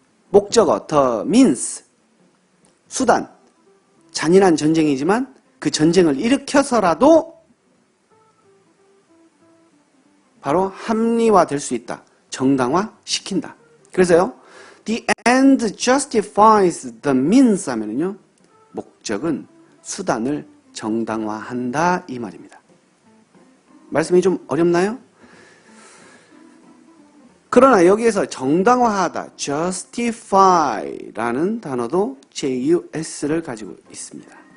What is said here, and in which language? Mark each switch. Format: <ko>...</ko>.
<ko>목적어,</ko> <en>the means.</en> <ko>수단. 잔인한 전쟁이지만 그 전쟁을 일으켜서라도 바로 합리화될 수 있다. 정당화시킨다. 그래서요.</ko> <en>The end justifies the means</en> <ko>하면은요. 목적은 수단을 정당화한다 이 말입니다. 말씀이 좀 어렵나요? 그러나 여기에서 정당화하다, justify라는 단어도 jus를 가지고 있습니다.</ko>